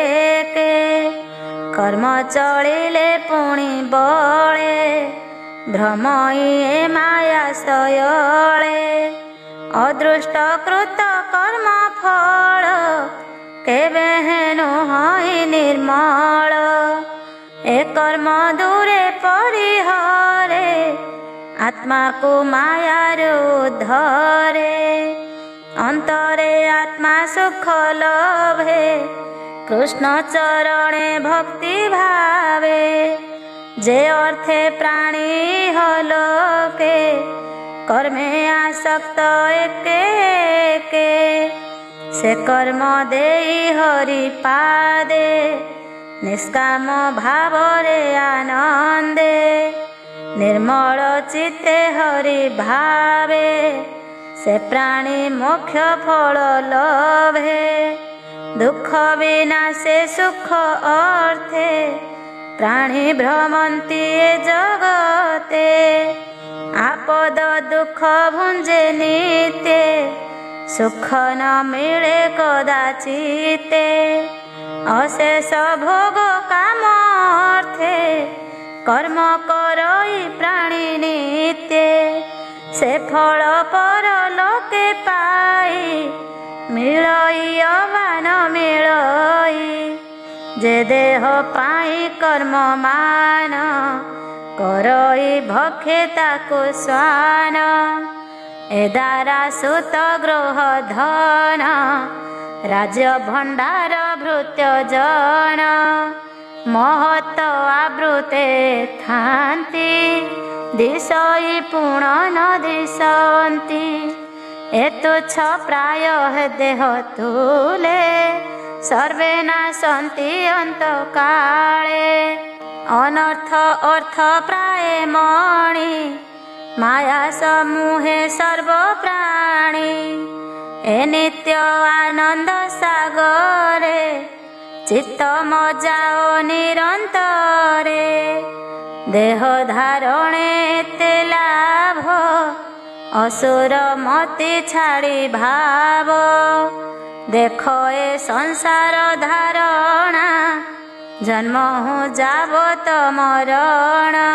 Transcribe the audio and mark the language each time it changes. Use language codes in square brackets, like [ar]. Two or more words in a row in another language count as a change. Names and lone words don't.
[or] କର୍ମ ଚଳିଲେ ପୁଣି ବଳେ ଭ୍ରମଇ ମାୟା ସୟଳେ ଅଦୃଷ୍ଟ କୃତ କର୍ମ ଫଳ କେବେ ହେନୁ ହଇ ନିର୍ମଳ ଏ କର୍ମ ଦୂରେ ପରିହରେ ଆତ୍ମା କୁ ମାୟାରୁ ଧରେ ଅନ୍ତରେ ଆତ୍ମା ସୁଖ ଲଭେ କୃଷ୍ଣ ଚରଣେ ଭକ୍ତି ଭାବେ ଯେ ଅର୍ଥେ ପ୍ରାଣୀ ହଲୋକେ କର୍ମେ ଆସକ୍ତ ଏକେ ସେ କର୍ମ ଦେଇ ହରି ପାଦେ ନିଷ୍କାମ ଭାବରେ ଆନନ୍ଦେ ନିର୍ମଳ ଚିତ୍ତେ ହରି ଭାବେ ସେ ପ୍ରାଣୀ ମୋକ୍ଷ ଫଳ ଲଭେ ଦୁଃଖ ବିନାଶେ ସୁଖ ଅର୍ଥେ ପ୍ରାଣୀ ଭ୍ରମନ୍ତି ଜଗତେ ଆପଦ ଦୁଃଖ ଭୁଞ୍ଜେ ନିତ୍ୟ ସୁଖ ନ ମିଳେ କଦାଚିତେ ଅଶେଷ ଭୋଗ କାମ ଅର୍ଥେ କର୍ମ କରଇ ପ୍ରାଣୀ ନିତ୍ୟ ସେ ଫଳ ପରଲୋକେ ପାଇ ମିଳଇ ଅବାନ ମିଳଇ ଯେ ଦେହ ପାଇ କର୍ମ ମାନ କରଇ ଭକ୍ଷେ ତାକୁ ଶ୍ୱାନ ଏ ଦ୍ୱାରା ସୁତ ଗୃହ ଧନ ରାଜ୍ୟ ଭଣ୍ଡାର ଭୃତ୍ୟ ଜନ ମହତ ଆବୃତେ ଥାନ୍ତି ଦିଶଇ ପୁଣ ନ ଦିଶନ୍ତି ଏ ତୁଚ୍ଛ ପ୍ରାୟ ଦେହ ତୁଲେ ସର୍ବେ ନାଶନ୍ତି ଅନ୍ତ କାଳେ ଅନର୍ଥ ଅର୍ଥ ପ୍ରାୟ ମଣି ମାୟା ସମୂହେ ସର୍ବ ପ୍ରାଣୀ ଏ ନିତ୍ୟ ଆନନ୍ଦ ସାଗରେ ଚିତ୍ତ ମଜାଅ ନିରନ୍ତରେ ଦେହ ଧାରଣେ ତେ ଲାଭ ଅସୁର ମତି ଛାଡ଼ି ଭାବ ଦେଖ ଏ ସଂସାର ଧାରଣା ଜନ୍ମ ହୋ ଯାବତ ମରଣ